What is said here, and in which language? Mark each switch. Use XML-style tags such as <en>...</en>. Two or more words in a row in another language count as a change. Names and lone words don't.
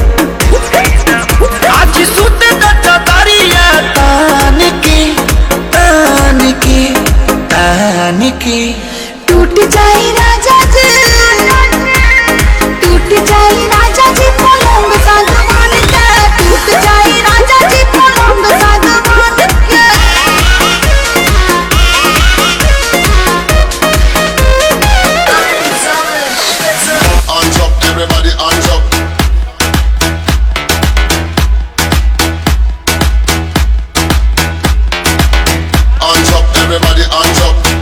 <bho>आज सुते दरिया तान के तान के तान के। टूट जाए राजा जी, टूट जाए राजा जी पलंग सागवान के, टूट जाए राजा जी पलंग सागवान के।</bho> <en>Hands up, everybody, hands up. Hands up, everybody, hands up.</en>